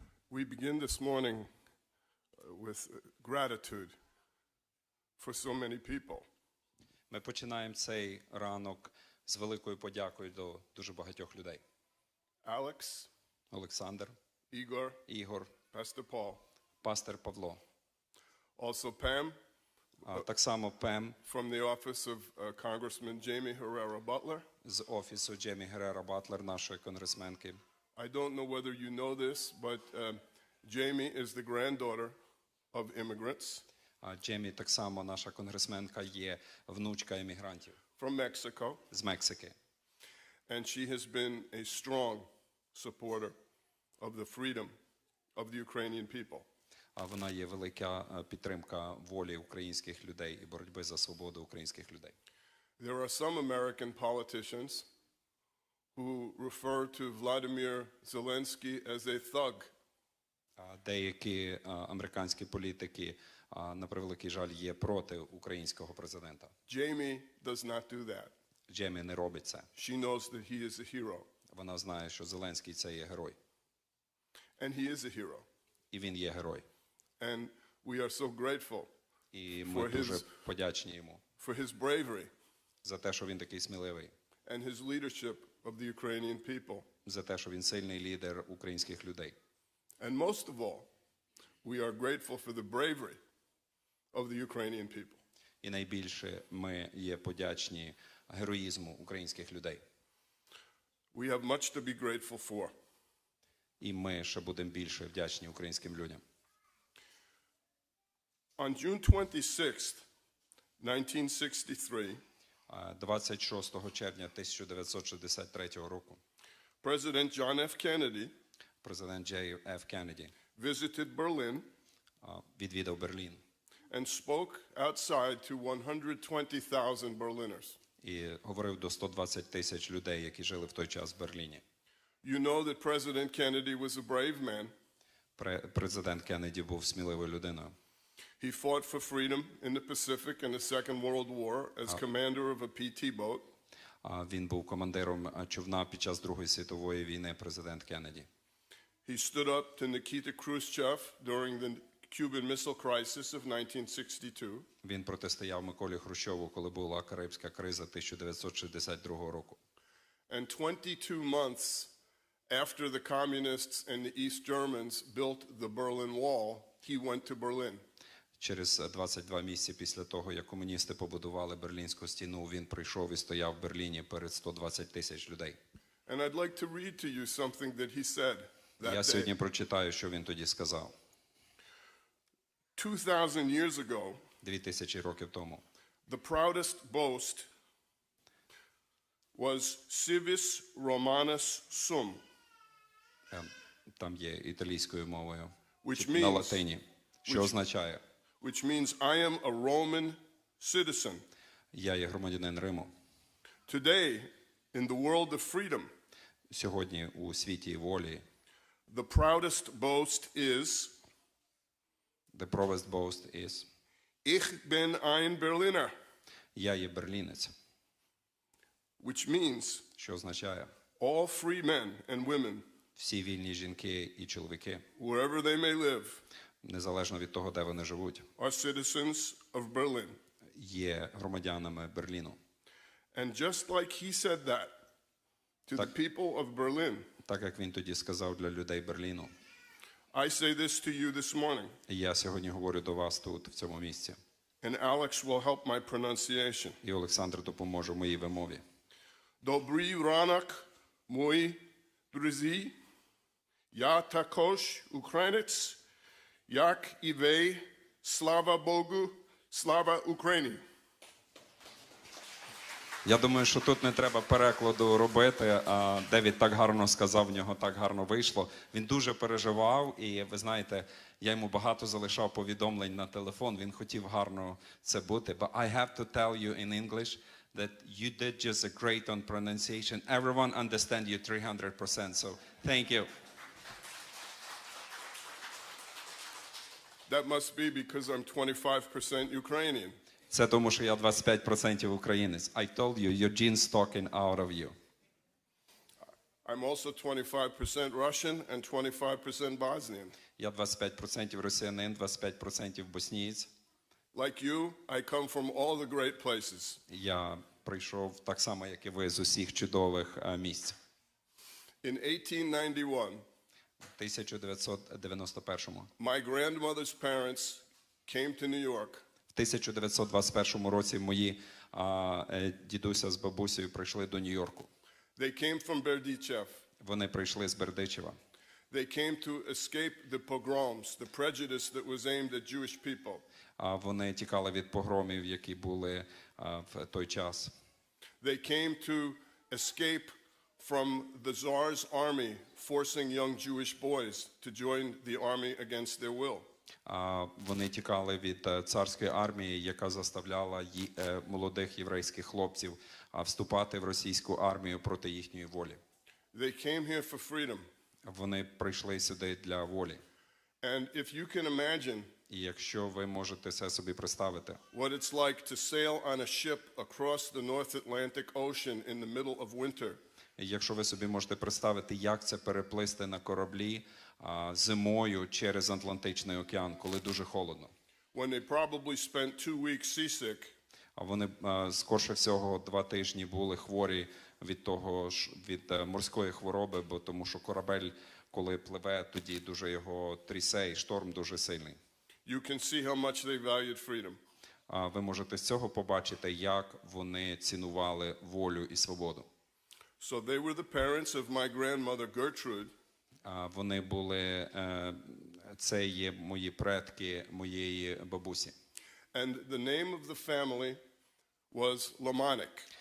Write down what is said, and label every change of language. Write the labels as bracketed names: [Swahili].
[English] We begin this morning with gratitude for so many people. [Ukrainian] Ми починаємо цей ранок з великою подякою до дуже багатьох людей. [English] Alex, [Ukrainian] Олександр, [English] Igor, [Ukrainian] Ігор, [English] Pastor Paul. [Ukrainian] пастор Павло. [English] Also Pam, [Ukrainian] Так само Пем [English] from the office of Congressman Jamie Herrera Butler. [Ukrainian] з офісу Джеймі Герера Батлер, нашої конгресменки. [English] I don't know whether you know this, but Jamie is the granddaughter of immigrants [Ukrainian] Джеймі так само, наша конгресменка, є внучка емігрантів [English] from Mexico, [Ukrainian] з Мексики. [English] and she has been a strong supporter of the freedom of the Ukrainian people. [Ukrainian] Вона є велика підтримка волі українських людей і боротьби за свободу українських людей. [English] There are some American politicians who refer to Vladimir Zelensky as a thug. [Ukrainian] Деякі американські політики, на превеликий жаль, є проти українського президента. [English] Jamie does not do that. [Ukrainian] Джеймі не робить це. [English] She knows that he is a hero. [Ukrainian] Вона знає, що Зеленський – це є герой. [English] And he is a hero. [Ukrainian] І він є герой. [English] And we are so grateful [Ukrainian] І ми дуже подячні йому [English] for his bravery [Ukrainian] за те, що він такий сміливий, [English] and his leadership of the Ukrainian people. [Ukrainian] за те, що він сильний лідер українських людей. [English] And most of all, we are grateful for the bravery of the Ukrainian people. [Ukrainian] І найбільше ми є подячні героїзму українських людей. [English] We have much to be grateful for. [Ukrainian] І ми ще будемо більше вдячні українським людям. [English] On June 26th, 1963, [Ukrainian] 26 червня 1963 року [English] President John F. Kennedy [Ukrainian] президент Джей Ф. Кеннеді [English] visited Berlin [Ukrainian] відвідав Берлін [English] and spoke outside to 120,000 Berliners. [Ukrainian] і говорив до 120 тисяч людей, які жили в той час в Берліні. [English] You know that President Kennedy was a brave man. [Ukrainian] Президент Кеннеді був сміливою людиною. [English] He fought for freedom in the Pacific in the Second World War as commander of a PT boat. [Ukrainian] Він був командиром човна під час Другої світової війни, президент Кеннеді. [English] He stood up to Nikita Khrushchev during the Cuban Missile Crisis of 1962. [Ukrainian] Він протистояв Миколі Хрущову, коли була Карибська криза 1962 року. [English] And 22 months after the communists and the East Germans built the Berlin Wall, he went to Berlin. [Ukrainian] Через 22 місяці після того, як комуністи побудували Берлінську стіну, він прийшов і стояв в Берліні перед 120 тисяч людей. [English] And I'd like to read to you something that he said that [Ukrainian] Я сьогодні [English] day. [Ukrainian] прочитаю, що він тоді сказав. [English] 2,000 years ago, [Ukrainian] 2000 років тому. [English] the proudest boast was civis Romanus sum, [Ukrainian] Там є італійською мовою, [English] Which [Ukrainian] на [English] means- [Ukrainian] латині, що означає [English] which means I am a Roman citizen. [Ukrainian] «Я є громадянин Риму». [English] Today, in the world of freedom, [Ukrainian] Сьогодні у світі волі [English] the proudest boast is the proudest boast is [German] Ich bin ein Berliner, [Ukrainian] «Я є берлінець», [English] which means [Ukrainian] що означає [English] all free men and women, [Ukrainian] всі вільні жінки і чоловіки, [English] wherever they may live, [Ukrainian] незалежно від того, де вони живуть, [English] are citizens of Berlin. [Ukrainian] є громадянами Берліну. [English] And just like he said that to the people of Berlin, [Ukrainian] Так як він тоді сказав для людей Берліну, [English] I say this to you this morning, [Ukrainian] і я сьогодні говорю до вас тут, в цьому місці. [English] and Alex will help my pronunciation. [Ukrainian] І Олександр допоможе в моїй вимові. Добрий ранок, мої друзі. Я також українець, як і ви. Слава Богу, слава Україні. Я думаю, що тут не треба перекладу робити. Девід так гарно сказав, в нього так гарно вийшло. Він дуже переживав, і ви знаєте, я йому багато залишав повідомлень на телефон. Він хотів гарно це бути. [English] But I have to tell you in English that you did just a great on pronunciation. Everyone understand you 300%, so thank you. That must be because I'm 25% Ukrainian. [Ukrainian] Це тому, що я 25% українець. [English] I told you, your genes talking out of you. I'm also 25% Russian and 25% Bosnian. [Ukrainian] Я 25% росіянин, 25% боснієць. [English] Like you, I come from all the great places. [Ukrainian] Я прийшов так само, як і ви, з усіх чудових місць. [English] In 1891, [Ukrainian] В 1991-му. [English] my grandmother's parents came to New York. [Ukrainian] В 1921 році мої дідуся з бабусею прийшли до Нью-Йорку. [English] They came from Berdichev. [Ukrainian] Вони прийшли з Бердичева. [English] They came to escape the pogroms, the prejudice that was aimed at Jewish people. [Ukrainian] Вони тікали від погромів, які були в той час. [English] They came to escape from the Tsar's army, forcing young Jewish boys to join the army against their will. [Ukrainian] Вони тікали від царської армії, яка заставляла молодих єврейських хлопців вступати в російську армію проти їхньої волі. [English] They came here for freedom. [Ukrainian] Вони прийшли сюди для волі. [English] And if you can imagine [Ukrainian] І якщо ви можете це собі представити, [English] what it's like to sail on a ship across the North Atlantic Ocean in the middle of winter, [Ukrainian] якщо ви собі можете представити, як це переплисти на кораблі зимою через Атлантичний океан, коли дуже холодно. [English] when they probably spent 2 weeks seasick, [Ukrainian] А вони, скорше всього, 2 тижні були хворі від морської хвороби, бо тому що корабель, коли пливе, тоді дуже його трясе, і шторм дуже сильний. [English] you can see how much they valued freedom. [Ukrainian] Ви можете з цього побачити, як вони цінували волю і свободу. [English] So they were the parents of my grandmother Gertrude, [Ukrainian] Вони були, це є мої предки моєї бабусі. [English] and the name of the family was Lamanik.